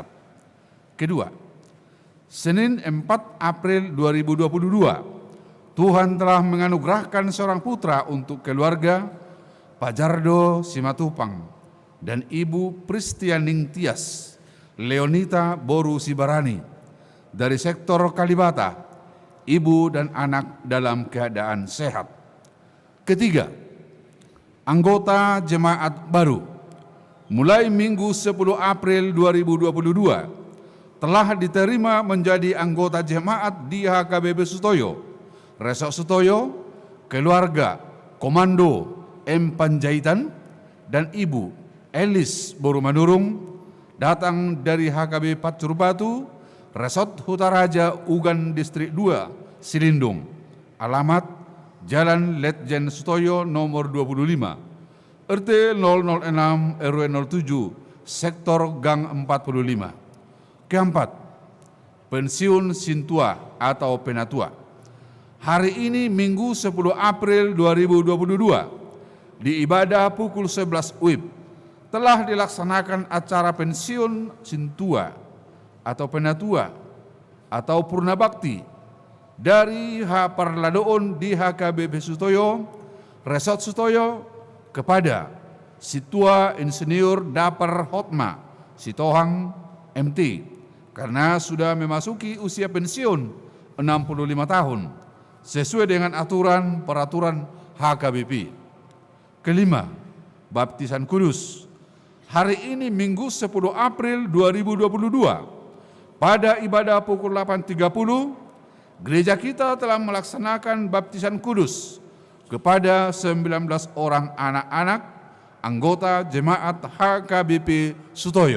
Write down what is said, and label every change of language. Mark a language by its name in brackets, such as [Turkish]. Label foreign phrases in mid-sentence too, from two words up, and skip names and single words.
[Indonesian] Kedua, Senin 4 April 2022, Tuhan telah menganugerahkan seorang putra untuk keluarga Pajardo Simatupang dan Ibu Pristianing Tias Leonita Boru Sibarani dari sektor Kalibata, ibu dan anak dalam keadaan sehat. Ketiga, anggota jemaat baru mulai Minggu 10 April 2022 telah diterima menjadi anggota jemaat di HKBP Sutoyo, Resort Sutoyo, keluarga Komando M. Panjaitan dan Ibu Elis Boru Manurung datang dari HKB Pacur Batu, Resort Hutaraja Ugan Distrik 2, Silindung. Alamat Jalan Letjen Sutoyo nomor 25, RT 006 RW 07, Sektor Gang 45. Keempat, pensiun Sintua atau Penatua. Hari ini Minggu 10 April 2022 di ibadah pukul 11 WIB telah dilaksanakan acara pensiun Sintua atau Penatua atau Purna Bakti dari H. Parladoon di HKBP Sutoyo, Resort Sutoyo kepada Situa Insinyur Dapar Hotma Sitohang MT karena sudah memasuki usia pensiun 65 tahun sesuai dengan aturan peraturan HKBP. Kelima, baptisan kudus. Hari ini Minggu 10 April 2022 pada ibadah pukul 8.30 gereja kita telah melaksanakan baptisan kudus kepada 19 orang anak-anak anggota jemaat HKBP Sutoyo.